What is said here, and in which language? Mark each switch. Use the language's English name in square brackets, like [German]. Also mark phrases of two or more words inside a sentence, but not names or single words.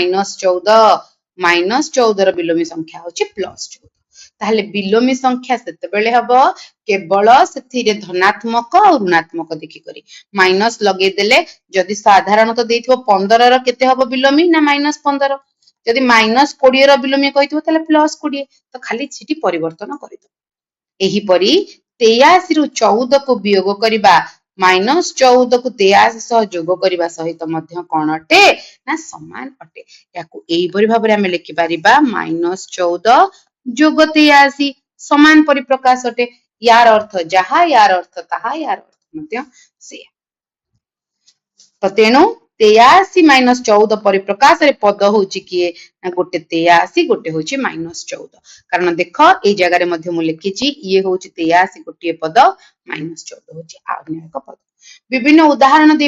[Odia] -14 ର ବିଲୋମୀ ସଂଖ୍ୟା ହେଉଛି +14 ତାହେଲେ ବିଲୋମୀ ସଂଖ୍ୟା ସେତେବେଳେ ହବ କେବଳ ସେଥିରେ ଧନାତ୍ମକ ଆଉ ଋଣାତ୍ମକ ଦେଖିକରି ମାଇନସ ଲଗେଇଦେଲେ ଯଦି ସାଧାରଣତଃ ଦେଇଥିବ 15 ର କେତେ ହବ ବିଲୋମୀ ନା -15 ଯଦି -20 ର ବିଲୋମୀ କହିଥିବ ତାହେଲେ +20 ତ ଖାଲି ସେଠି ପରିବର୍ତ୍ତନ କରିଦବ ଏହିପରି 83 ରୁ 14 କୁ ବିୟୋଗ କରିବା -14 କୁ 83 ସହ ଯୋଗ କରିବା ସହିତ ମଧ୍ୟ କଣ ଅଟେ ନା ସମାନ ଅଟେ ୟାକୁ ଏହିପରି ଭାବରେ ଆମେ ଲେଖିପାରିବା -14 ଯୋଗ 83 ସମାନ ପରିପ୍ରକାଶ ଅଟେ ଯାର ଅର୍ଥ ଯାହା ଯାର ଅର୍ଥ ତାହା ଯାର ଅର୍ଥ ମଧ୍ୟ ସେଇଆ ତ ତେଣୁ 83 - 14 ପରିପ୍ରକାଶରେ ପଦ ହଉଛି କିଏ ନା ଗୋଟେ 83 ଗୋଟେ ହଉଛି -14 କାରଣ ଦେଖ ଏଇ ଜାଗାରେ ମଧ୍ୟ ମୁଁ ଲେଖିଛି ଇଏ ହଉଛି 83 ଗୋଟିଏ ପଦ -14 ହଉଛି ଅନ୍ୟ ଏକ ପଦ ବିଭିନ୍ନ ଉଦାହରଣ ଦେଇ